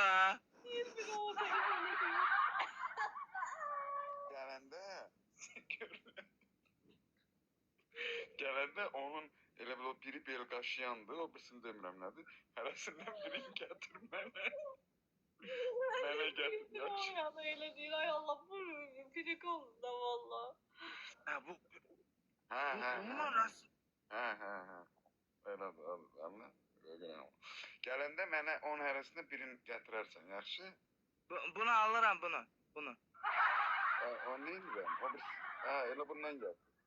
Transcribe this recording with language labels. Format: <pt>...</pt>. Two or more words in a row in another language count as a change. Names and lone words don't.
<tr>Bir o telefonu değil.</tr> <az>Gələndə onun Elə bil o biri bel qaşıyandı, o birisini demirəm nədir. Hərəsindən birini gətir mənə. Mənə gətir, yaxşı.</az> <tr>Ya da öyle değil. Ay Allah bu gıcık oldu da valla. Ha bu</tr> <az>Hə. rast. Hə. Elədir, anla. Gələndə mənə onun hərəsindən birini gətirərsən, yaxşı? Bunu alıram bunu. Bunu. O neyirəm? O bir... elə bundan gəl.</az>